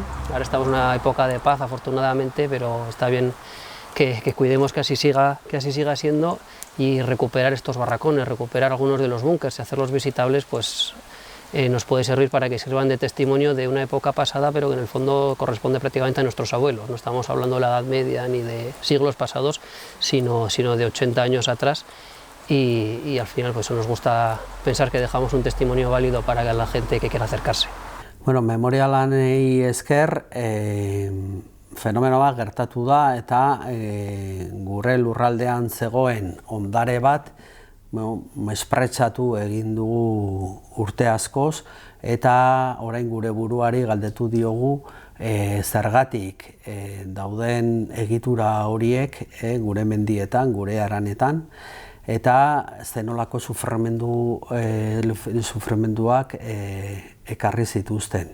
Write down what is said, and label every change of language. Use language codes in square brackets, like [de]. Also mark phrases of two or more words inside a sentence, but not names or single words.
[es] Ahora estamos en una época de paz, afortunadamente, pero está bien que cuidemos que así siga siendo, y recuperar estos barracones, recuperar algunos de los búnkers y hacerlos visitables, pues nos puede servir para que sirvan de testimonio de una época pasada, pero que en el fondo corresponde prácticamente a nuestros abuelos. No estamos hablando de la Edad Media ni de siglos pasados, sino de 80 años atrás, y al final pues nos gusta pensar que dejamos un testimonio válido para la gente que quiera acercarse. [eu] Bueno, memoria lanei esker, fenomeno bat gertatu da eta gure lurraldean zegoen ondare bat mespretsatu egin dugu urte askoz eta orain gure buruari galdetu diogu zergatik dauden egitura horiek gure mendietan, gure haranetan, eta zenolako sufrimenduak ekarri zituzten.